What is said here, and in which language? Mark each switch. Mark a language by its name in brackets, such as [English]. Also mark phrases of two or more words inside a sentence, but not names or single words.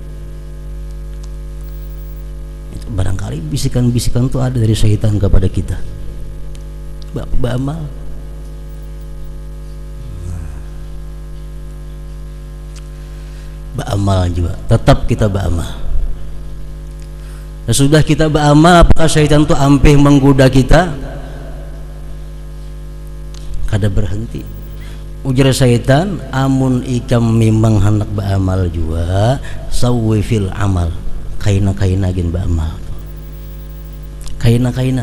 [Banjar] Itu barangkali bisikan-bisikan itu ada dari syaitan kepada kita. Beramal. Beramal juga, tetap kita beramal. Nah, sudah kita beramal, apakah syaitan itu ampih menggoda kita? Kada berhenti. Ujar syaitan, amun ikam memang hendak beramal juga, [Arabic] sawwi fil amal, [Banjar] kaina-kaina gin beramal. Kaina-kaina.